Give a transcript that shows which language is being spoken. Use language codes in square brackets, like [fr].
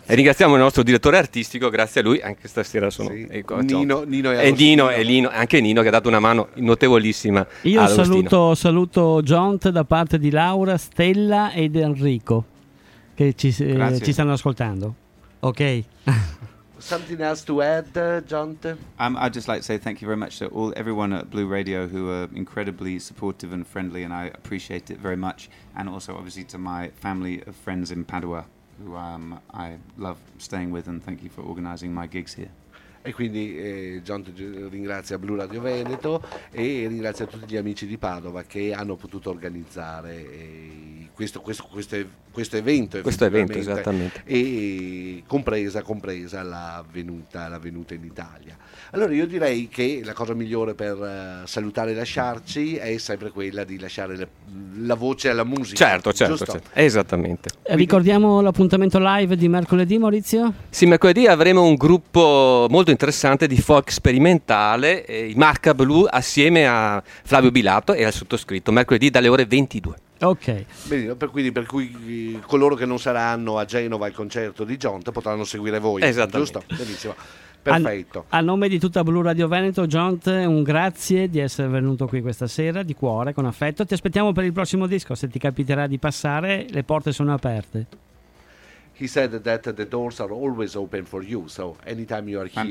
[it] E ringraziamo il nostro direttore artistico, grazie a lui anche stasera sono Nino anche Nino che ha dato una mano notevolissima. Io saluto Jont da parte di Laura, Stella ed Enrico che ci stanno ascoltando. Ok. [en] Something else to add, Jont? I'd just like to say thank you very much to everyone at Blu Radio who are incredibly supportive and friendly, and I appreciate it very much. And also, obviously, to my family of friends in Padua, who I love staying with, and thank you for organizing my gigs here. [it] E quindi Jont ringrazia Blu Radio Veneto e ringrazia tutti gli amici di Padova che hanno potuto organizzare questo evento. Questo evento, esattamente. E compresa la venuta in Italia. Allora io direi che la cosa migliore per salutare e lasciarci è sempre quella di lasciare la voce alla musica. Certo. Esattamente. Ricordiamo l'appuntamento live di mercoledì, Maurizio? Sì, mercoledì avremo un gruppo molto interessante di folk sperimentale, i Marca Blu, assieme a Flavio Bilato e al sottoscritto, mercoledì dalle ore 22. Ok. Benissimo, per cui coloro che non saranno a Genova al concerto di Jont potranno seguire voi. Esattamente. Giusto? Benissimo. Perfetto. A nome di tutta Blu Radio Veneto, Jont, un grazie di essere venuto qui questa sera, di cuore, con affetto. Ti aspettiamo per il prossimo disco, se ti capiterà di passare, le porte sono aperte. [en] He said that the doors are always open for you, so anytime you are here.